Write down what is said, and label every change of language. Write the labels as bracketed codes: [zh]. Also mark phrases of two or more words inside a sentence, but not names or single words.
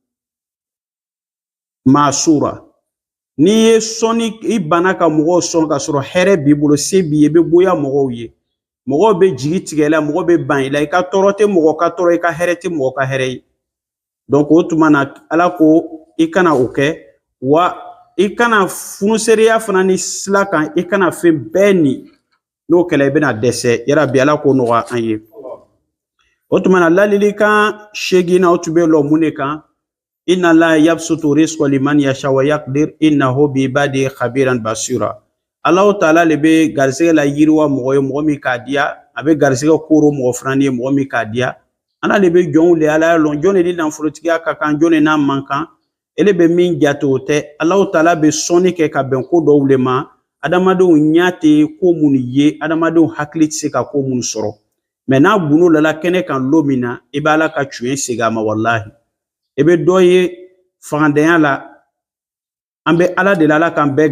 [bm] masura ni ye sɔnni i bana ka mɔgɔw sɔn ka sɔrɔ hɛrɛ b'i bolo se b'i ye i bɛ bonya mɔgɔw ye mɔgɔw bɛ jigi tigɛ la mɔgɔ bɛ ban i la i ka tɔɔrɔ tɛ mɔgɔ ka tɔɔrɔ i ka hɛrɛ tɛ mɔgɔ ka hɛrɛ ye donc o tuma na ala ko i kana o kɛ wa i kana funusereya fana ni sila kan i kana fɛn bɛɛ ni n'o kɛla i bɛna dɛsɛ yarabi ala ko nɔgɔya an ye o tuma na ladilikan 8 o tun bɛ lɔ mun de kan [ar] إن الله يبسط الرزق لمن يشاء ويقدر إنه بعباده خبيرا بصيرا [bm] Allahu Taala le bɛ garisɛgɛ la yiriwa mɔgɔ ye mɔgɔ min k'a diya a bɛ garisɛgɛ koro mɔgɔ fana ye mɔgɔ min k'a diya ala le bɛ jɔnw le ala lɔn jɔn de ni nafolotigiya ka kan jɔn de n'a man kan ele bɛ min jate o tɛ Allahu Taala bɛ sɔnni kɛ ka bɛn ko dɔw le ma adamadenw ɲɛ tɛ ko minnu ye adamadenw hakili tɛ se ka ko minnu sɔrɔ mɛ n'a bun'o la kɛnɛ kan don min na i bɛ ala ka tiɲɛ segin a ma walahi i bɛ dɔ ye fangandanya la an bɛ ala de la ala k'an bɛɛ